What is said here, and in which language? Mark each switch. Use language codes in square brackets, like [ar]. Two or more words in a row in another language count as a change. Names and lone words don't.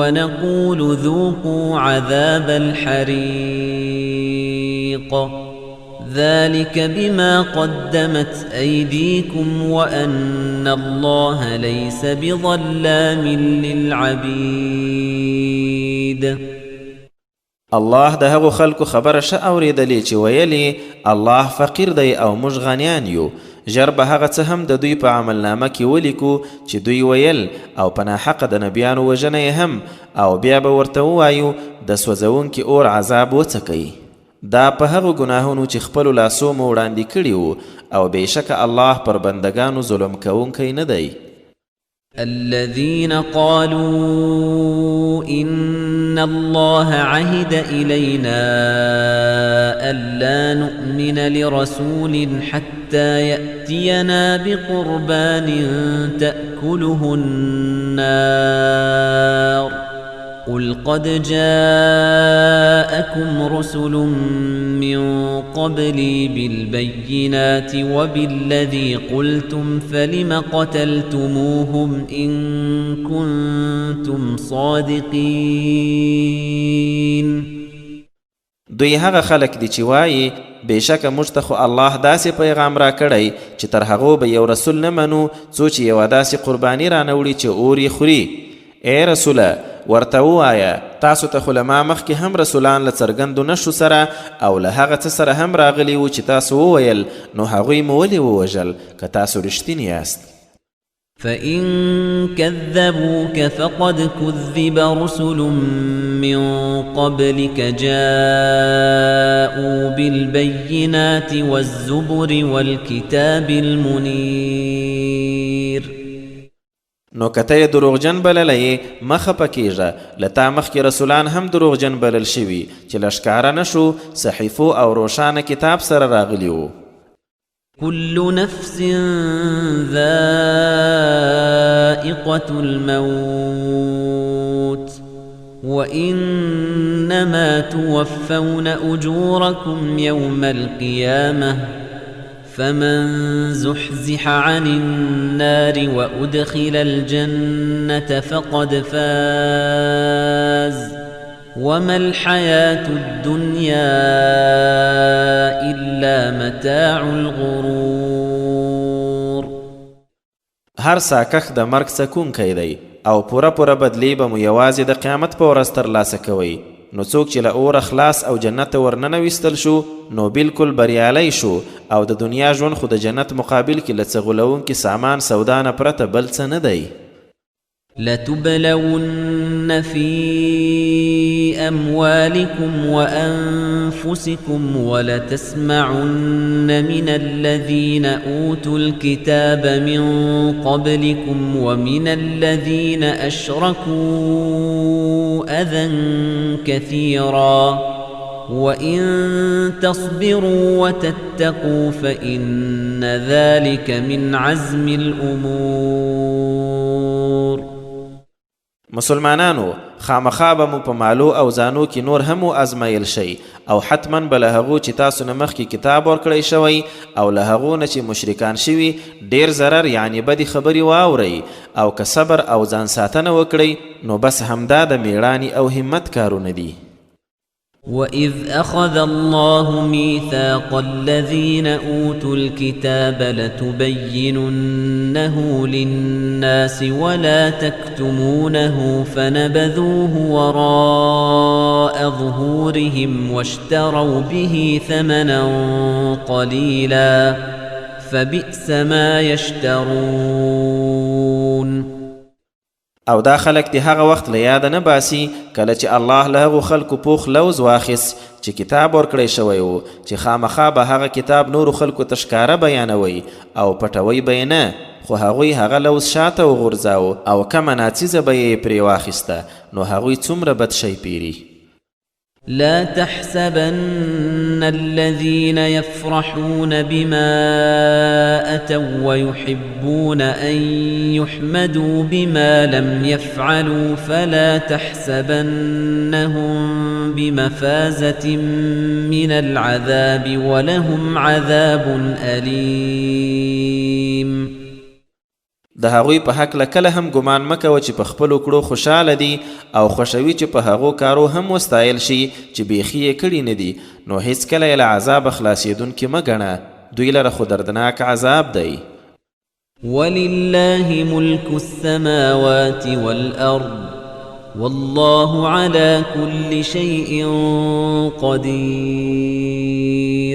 [ar] ونقول ذوقوا عذاب الحريق ذلك بما قدمت أيديكم وأن الله ليس بظلام للعبيد. [ps] الله د هغو خلکو خبره ښه اورېدلې چې ویلې الله فقیر دی او موږ غنیان یو. ژر به هغه څه هم د دوی په عملنامه کې ولیکو چې دوی ویل او په ناحقه د نبیانو وژنه یې هم، او بیا به ورته ووایو د سوځونکي اور عذاب وڅکئ. دا په هغو ګناهونو چې خپلو لاسو مو وړاندې کړي وو، او بېشکه الله پر بندگانو ظلم کوونکی نه دی. [ar] الذين قالوا إن الله عهد إلينا ألا نؤمن لرسول حتى يأتينا بقربان تأكله النار قل قد جاءكم رسل من قبلي بالبينات وبالذي قلتم فلم قتلتموهم إن كنتم صادقين. [ps] دوی هغه خلک دي چې وایي بېشکه موږ ته خو الله داسې پیغام را کړی چې تر هغو به یو رسول نه منو څو چې یوه داسې قرباني رانوړي چې اور یې خوري. ای رسوله ورته ووایه تاسو ته خو له ما مخکې هم رسولان له څرګندو نښو سره او له هغه څه سره هم راغلي وو چې تاسو وویل، نو هغوی مو ولې ووژل که تاسو رښتیني یاست؟ [ar] فإن كذبوك فقد كذب رسل من قبلك جاءوا بالبينات والزبر والكتاب المنير. [ps] نو کته یې دروغجن بللی مخه پکېږه، له تا مخکې رسولان هم دروغجن بلل شوي چې له ښکاره نه شو، صحیفو او روښانه کتاب سره راغلي وو. [ar] كل نفس ذائقة الموت وإنما توفون أجوركم يوم القيامة فمن زحزح عن النار وأدخل الجنة فقد فاز وما الحياة الدنيا إلا متاع الغرور. [ps] هر ساکخ د مرګ سکونکی دی او پوره بدلی به مو یوازې د قیامت په ورځ ترلاسه کوئ. نو څوک چې له اوره خلاص او جنت ورننویستل شو نو بالکل بریالی شو، او د دنیا ژوند خو د جنت مقابل کې له څه غولونکي سامان سودا نه پرته بل څه نه دی. [ar] لتبلون في أموالكم وأنفسكم ولتسمعن من الذين أوتوا الكتاب من قبلكم ومن الذين أشركوا أذى كثيرا وإن تصبروا وتتقوا فإن ذلك من عزم الأمور. [ps] مسلمانانو خامخا به مو په مالو او زانو کې نور هم ازمایل شي، او حتما به له هغو چې تاسو نه مخکې کتاب ورکړی شوی او له هغو نه چې مشرکان شوي ډیر ضرر یعنی بدې خبرې واورئ، او که صبر او ځان ساتنه وکړئ نو بس همدا د میړانې او همت کارونه دي. [ar] وَإِذْ أَخَذَ اللَّهُ مِيثَاقَ الَّذِينَ أُوتُوا الْكِتَابَ لَتُبَيِّنُنَّهُ لِلنَّاسِ وَلَا تَكْتُمُونَهُ فَنَبَذُوهُ وَرَاءَ ظُهُورِهِمْ وَاشْتَرَوْا بِهِ ثَمَنًا قَلِيلًا فَبِئْسَ مَا يَشْتَرُونَ. [ps] او دا خلق دی هغه وخت له یاده نه باسي کله چې الله له هغو خلکو پوخ لوز واخیست چې کتاب ورکړی شوی و چې خامخا به هغه کتاب نورو خلکو ته ښکاره بیانوي او پټوي به یې نه، خو هغوی هغه لوز شاته وغورځاو او کمه ناڅیزه به یې پرې واخیسته، نو هغوی څومره بد شی پیري. [ar] لا تحسبن الذين يفرحون بما أتوا ويحبون أن يحمدوا بما لم يفعلوا فلا تحسبنهم بمفازة من العذاب ولهم عذاب أليم. [ps] د هغوی په هکله کله هم ګمان مه کوه چې په خپلو کړو خوشحاله دي او خوښوي چې په هغو کارو هم وستایل شي چې بیخي یې کړي نه دي، نو هیڅکله یې له عذابه خلاصېدونکي مه ګڼه، دوی لره خو دردناک عذاب دی. [ar] ولله ملك السماوات والأرض والله على كل شيء قدير.